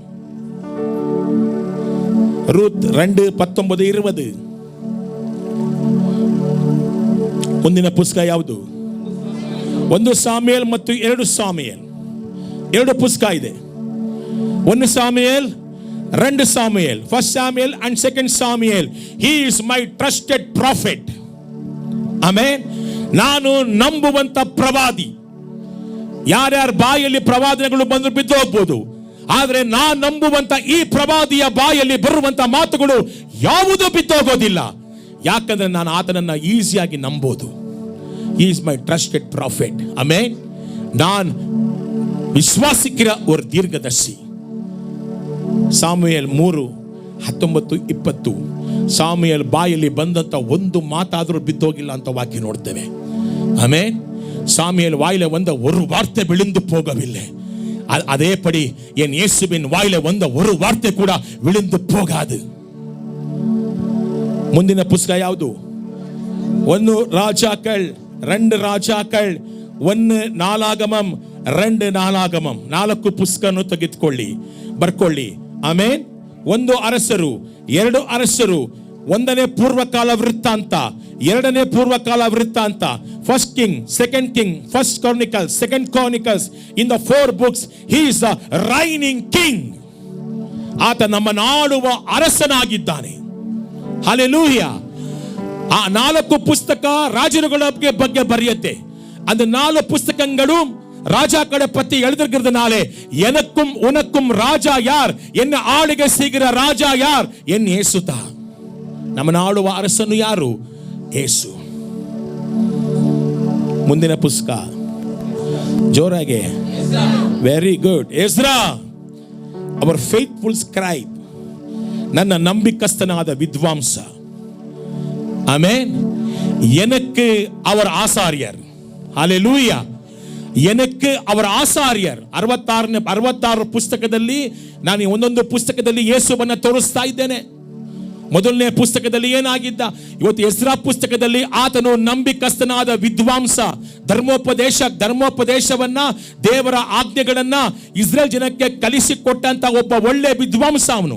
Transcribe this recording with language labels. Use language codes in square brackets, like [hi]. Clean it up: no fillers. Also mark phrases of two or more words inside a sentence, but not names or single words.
[kn] ರೂತ್ 2:19-20. ಮುಂದಿನ ಪುಸ್ತಕ ಯಾವುದು? 1 ಸಾಮುಯೇಲ್ ಮತ್ತು 2 ಸಾಮುಯೇಲ್. 2 ಪುಸ್ತಕ ಇದೆ. 1 ಸಾಮುಯೇಲ್, 2 ಸಾಮುಯೇಲ್. [en] 1 ಸಾಮುಯೇಲ್ and 2 ಸಾಮುಯೇಲ್. He is my trusted prophet. [kn] ಆಮೆನ್. ನಾನು ನಂಬುವಂತ ಪ್ರವಾದಿ. ಯಾರ್ಯಾರ ಬಾಯಲ್ಲಿ ಪ್ರವಾದನೆಗಳು ಬಂದು ಬಿದ್ದು ಹೋಗ್ಬೋದು, ಆದ್ರೆ ನಾನು ನಂಬುವಂತ ಈ ಪ್ರವಾದಿಯ ಬಾಯಲ್ಲಿ ಬರುವಂತ ಮಾತುಗಳು ಯಾವುದೂ ಬಿದ್ದೋಗೋದಿಲ್ಲ. ಯಾಕಂದ್ರೆ ನಾನು ಆತನನ್ನ ಈಸಿಯಾಗಿ ನಂಬೋದು. [en] He is my trusted prophet. [ta] ಆಮೆನ್. நான் ವಿಶ್ವಾಸಿக்கிற ஒரு தீர்க்கதரிசி. [kn] ಸಾಮುಯೇಲ್ 3:19-20. ಸಾಮುಯೇಲ್ ಬಾಯಲ್ಲಿ ಬಂದಂತ ಒಂದು ಮಾತಾದರೂ ಬಿದ್ದೋಗಿಲ್ಲ ಅಂತ ವಾಕ್ಯ ನೋಡ್ತೇವೆ. ಆಮೆನ್. [ta] சாமுவேல் வாயில வந்த ஒரு வார்த்தை விழுந்து போகவில்லை. அதேபடி என் இயேசுவின் வாயில வந்த ஒரு வார்த்தை கூட விழுந்து போகாது. [kn] ಮುಂದಿನ ಪುಸ್ತಕ ಯಾವುದು? 1 ರಾಜಾಕಳ್, 2 ರಾಜಾಕಳ್, 1 ನಾಲಾಗಮಂ, 2 ನಾಲಾಗಮಂ. 4 ಪುಸ್ತಕವನ್ನು ತೆಗೆದುಕೊಳ್ಳಿ, ಬರ್ಕೊಳ್ಳಿ. ಆಮೇನ್. 1 ಅರಸರು, 2 ಅರಸರು, 1ನೇ ಪೂರ್ವಕಾಲ ವೃತ್ತಾಂತ, 2ನೇ ಪೂರ್ವಕಾಲ ವೃತ್ತಾಂತ, [en] First King, Second King, First Chronicles, Second Chronicles. In the 4 books, he is the reigning king. [kn] ಆತ ನಮ್ಮನ್ನು ಆಳುವ ಅರಸನಾಗಿದ್ದಾನೆ. ಹಲ್ಲೆಲೂಯಾ. ಆ 4 ಪುಸ್ತಕ ರಾಜರುಗಳ ಬಗ್ಗೆ ಬರೆಯುತ್ತೆ. [ta] அந்த 4 புஸ்தகங்களும் ராஜாக்களை பத்தி எழுதிருக்கிறதுனாலே எனக்கும் உனக்கும் ராஜா யார், என்ன ஆளுகை செய்கிற ராஜா யார்? என் இயேசு தான். [kn] ನಮ್ಮ ಆಳುವ ಅರಸನು ಯಾರು? ಯೇಸು. ಮುಂದಿನ ಪುಸ್ತಕ ಜೋರಾಗೆ. [en] very good. [kn] ಎಜ್ರಾ, [en] our faithful scribe, [kn] ನನ್ನ ನಂಬಿಕಸ್ಥನಾದ ವಿದ್ವಾಂಸ. ಆಮೆನ್. [ta] எனக்கு அவர் ஆசாரியர். ஹல்லேலூயா. எனக்கு அவர் ಆಸಾರ್ಯರ್. [kn] 66 ಪುಸ್ತಕದಲ್ಲಿ ನಾನು ಒಂದೊಂದು ಪುಸ್ತಕದಲ್ಲಿ ಯೇಸುವನ್ನ ತೋರಿಸ್ತಾ ಇದ್ದೇನೆ. ಮೊದಲನೇ ಪುಸ್ತಕದಲ್ಲಿ ಏನಾಗಿದ್ದ, ಇವತ್ತು ಎಜ್ರಾ ಪುಸ್ತಕದಲ್ಲಿ ಆತನು ನಂಬಿಕಸ್ಥನಾದ ವಿದ್ವಾಂಸ. ಧರ್ಮೋಪದೇಶವನ್ನ, ದೇವರ ಆಜ್ಞೆಗಳನ್ನ ಇಸ್ರೇಲ್ ಜನಕ್ಕೆ ಕಲಿಸಿಕೊಟ್ಟಂತ ಒಬ್ಬ ಒಳ್ಳೆ ವಿದ್ವಾಂಸ ಅವನು.